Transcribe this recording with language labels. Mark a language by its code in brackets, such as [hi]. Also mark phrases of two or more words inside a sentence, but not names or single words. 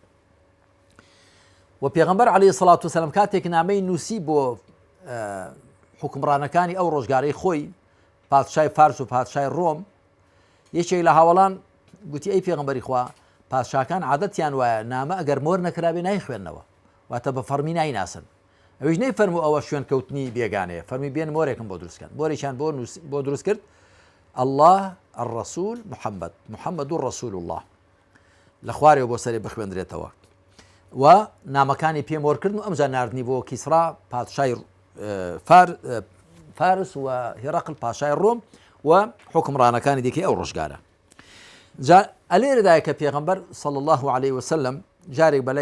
[ckb] و پێغەمبەر [ar] عەلەیهی سەڵات وسەلام [ckb] کاتێک نامەی نووسی بۆ حکمڕانەکانی ئەو ڕۆژگارەی خۆی پادشای فارس و پادشای ڕۆم یەکێک لە هاوڵان گوتی ئەی پێغەمبەری خوا پادشاکان عادەتیان وایە نامە ئەگەر مۆر نەکرابێ نایخوێننەوە واتە بە فەرمی نایناسن ئەویش نەیفەرموو ئەوە شوێن کەوتنی بێگانەیە فەرمی بێن مۆرێکم بۆ دروستکەن مۆرێکیان بۆ دروست کرد [ar] الله الرسول محمد رسول الله [ckb] لە خوارێەوە بۆ سەرێ بخوێندرێتەوە و نامەکانی پێم وەرکردن و ئەمجا ناردنی بۆ کیسرا پادشای فارس و هێرەقل پاشای ڕۆم و حکمڕانەکانی دیکەی ئەو ڕۆژگارە ئەلێرەدایە کە پێغەمبەر [ar] صلی الله عليه وسلم [ckb] جارێک بەلای